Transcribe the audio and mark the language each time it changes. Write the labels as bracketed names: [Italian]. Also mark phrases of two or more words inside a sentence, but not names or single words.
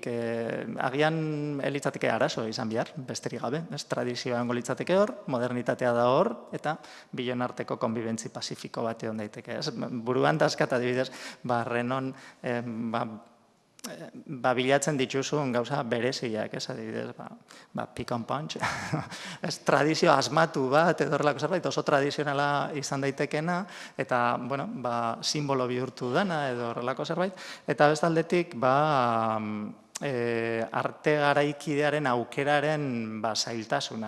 [Basque] Agian elitzateke arazo izan behar, besterik gabe, tradizioa hango litzateke hor, modernitatea da hor, eta bilen arteko konbibentzi pasifiko bat egon daiteke. Buruan dazkat adibidez, Renon bilatzen dituzun gauza bereziak, adibidez, [English] pick and punch, [Basque] tradizio asmatu bat, edo horrelako zerbait, oso tradizionala izan daitekena, eta, simbolo bihurtu dana, edo horrelako zerbait, eta bestaldetik, arte garaikidearen aukeraren zailtasuna.